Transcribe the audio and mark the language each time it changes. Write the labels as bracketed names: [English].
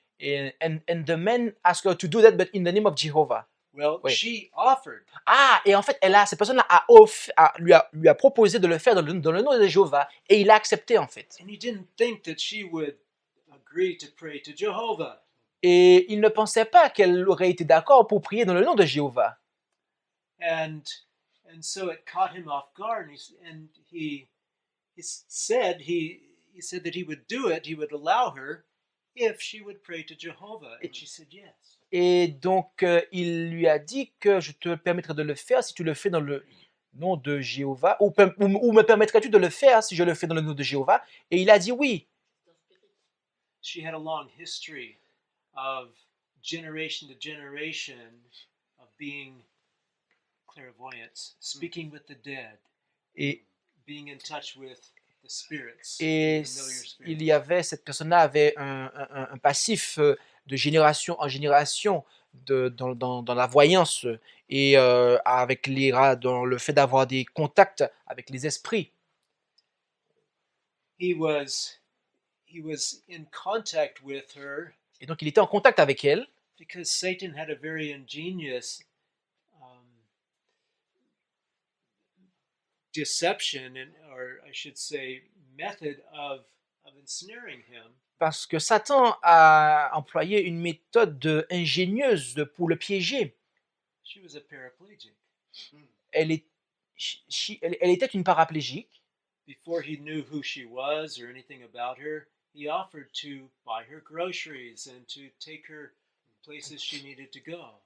[English] And the man asked her to do that, but in the name of Jehovah. Well, Wait. she offered. [French] Ah, et en fait, cette personne-là lui a proposé de le faire dans le nom de Jéhovah et il a accepté, en fait. [English] And he didn't think that she would agree to pray to Jehovah. [French] Et il ne pensait pas qu'elle aurait été d'accord pour prier dans le nom de Jéhovah. [English] And so it caught him off guard, and he said that he would do it. He would allow her if she would pray to Jehovah, and she said yes. [French] Et donc, il lui a dit que je te permettrai de le faire si tu le fais dans le nom de Jéhovah, ou me permettrais-tu de le faire si je le fais dans le nom de Jéhovah? Et il a dit oui. [English] She had a long history of generation to generation of being clairvoyants, speaking with the dead, [French] Et, [English] being in touch with the spirits, [French] et [English] familiar spirits. [French] il y avait, cette personne-là avait un passif de génération en génération dans la voyance et dans le fait d'avoir des contacts avec les esprits. [English] He was in contact with her [French] Et donc, il était en contact avec elle [English] because Satan had a very ingenious deception, or I should say, method of ensnaring him. [French] parce que Satan a employé une méthode ingénieuse pour le piéger. [English] She was a paraplegic. [French] Elle était une paraplégique. [English] Before he knew who she was or anything about her, he offered to buy her groceries and to take her places she needed to go.